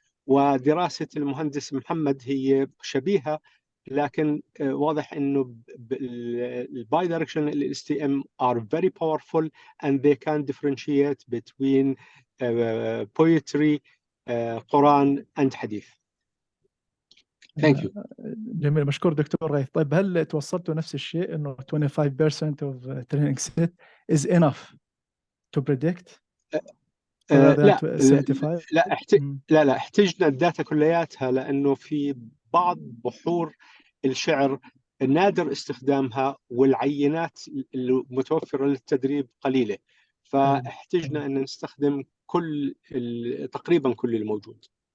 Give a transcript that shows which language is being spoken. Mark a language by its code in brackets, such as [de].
[ar] ودراسة المهندس محمد هي شبيهة، لكن واضح انه الباي دايركشنال [en] STM are very powerful and they can differentiate between poetry, قرآن and حديث. Thank you. [ar] جميل، مشكور دكتور غيث. طيب هل توصلتوا نفس الشيء انه [en] 25% of training set is enough to predict rather than 75؟ [ar] لا احتجنا الداتا كلياتها، لانه في بعض بحور الشعر نادر استخدامها والعينات المتوفرة للتدريب قليلة، فاحتجنا ان نستخدم تقريبا كل الموجود.